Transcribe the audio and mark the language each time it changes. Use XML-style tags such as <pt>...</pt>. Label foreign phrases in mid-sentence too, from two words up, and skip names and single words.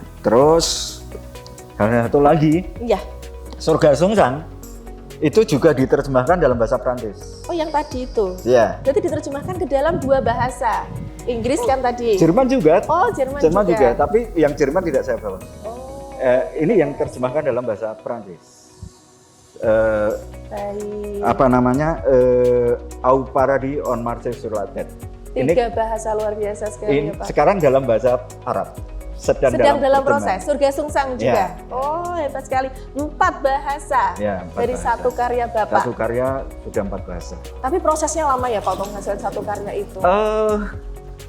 <id>Terus hal satu lagi, Sorga Sungsang itu juga diterjemahkan dalam bahasa Prancis. Oh, yang tadi itu? Iya. Berarti diterjemahkan ke dalam 2 bahasa. Inggris kan tadi? Jerman juga. Oh, Jerman juga. Tapi yang Jerman tidak saya bawa. Ini yang terjemahkan dalam bahasa Prancis. Apa namanya? Au Paradis on Marche sur la Terre. 3 bahasa luar biasa sekali ya Pak. Sekarang dalam bahasa Arab. Sedang dalam proses. Surga Sungsang juga. Oh, hebat sekali. 4 bahasa dari bahasa. Satu karya Bapak. Satu karya sudah 4 bahasa. Tapi prosesnya lama ya Pak untuk menghasilkan satu karya itu?</id>